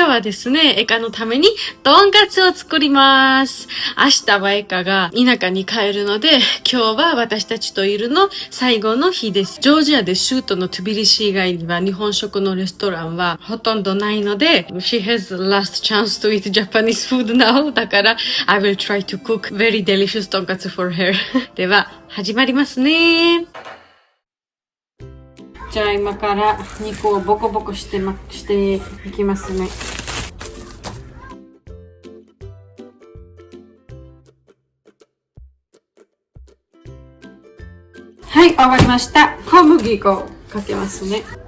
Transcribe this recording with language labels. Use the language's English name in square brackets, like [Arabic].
[Japanese] 今日はですね、エカのためにとんかつを作ります。明日はエカが田舎に帰るので、今日は私たちといるの最後の日です。ジョージアで首都のトゥビリシ以外には日本食のレストランはほとんどないので、 [English] She has last chance to eat Japanese food now. [Japanese] だから、 [English] I will try to cook very delicious とんかつ for her. [Japanese] では、始まりますね。じゃあ今から肉をボコボコしていきますね。はい、終わりました。小麦粉をかけますね。